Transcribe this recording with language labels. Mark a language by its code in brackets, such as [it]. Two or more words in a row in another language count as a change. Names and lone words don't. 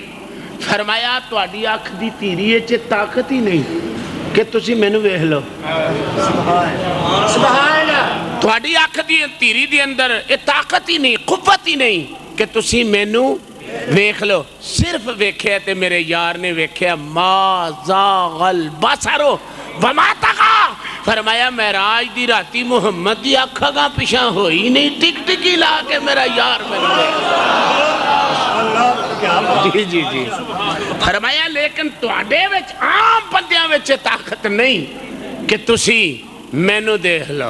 [pa] فرمایا تہاڈی اکھ دی تیری چ طاقت ہی نہیں کہ تسی مینوں ویکھ لو. [ar] سبحان اللہ. [pa] تہاڈی اکھ دی تیری دے اندر یہ طاقت ہی نہیں، قوت ہی نہیں کہ تسی مینوں ویکھ لو. صرف ویکھیا تے میرے یار نے ویکھیا, [ar] ما زاغ البصر وما طغی. [pa] فرمایا معراج دی راتی محمد دی اکھ اگاں پچھاں ہوئی نہیں، ٹک ٹکی لا کے میرا یار مینوں جی جی جی. فرمایا لیکن تہاڈے وچ عام بندیاں وچ طاقت نہیں کہ تسی مینوں دیکھ لو.